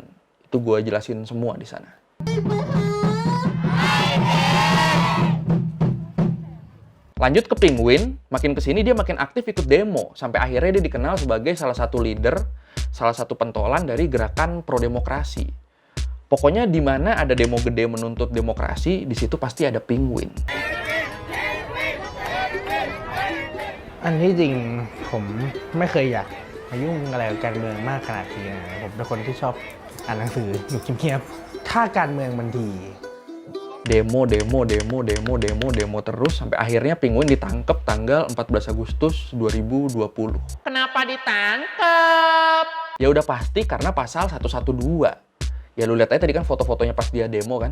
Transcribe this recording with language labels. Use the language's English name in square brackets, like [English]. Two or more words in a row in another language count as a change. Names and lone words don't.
[Indonesian] Itu gue jelasin semua di sana. Lanjut ke Penguin, makin kesini dia makin aktif ikut demo, sampai akhirnya dia dikenal sebagai salah satu leader, salah satu pentolan dari gerakan pro-demokrasi. Pokoknya di mana ada demo gede menuntut demokrasi, di situ pasti ada Penguin. [Thai] อันที่จริงผมไม่เคยอยากมายุ่งอะไรกับการเมืองมากขนาดนี้นะผมเป็นคนที่ชอบอ่านหนังสืออยู่เงียบๆถ้าการเมืองมันดี [Indonesian] Demo terus sampai akhirnya Penguin ditangkap tanggal 14 Agustus 2020. Kenapa ditangkep? Ya udah pasti karena pasal 112. Ya lu lihat aja tadi kan foto-fotonya pas dia demo kan.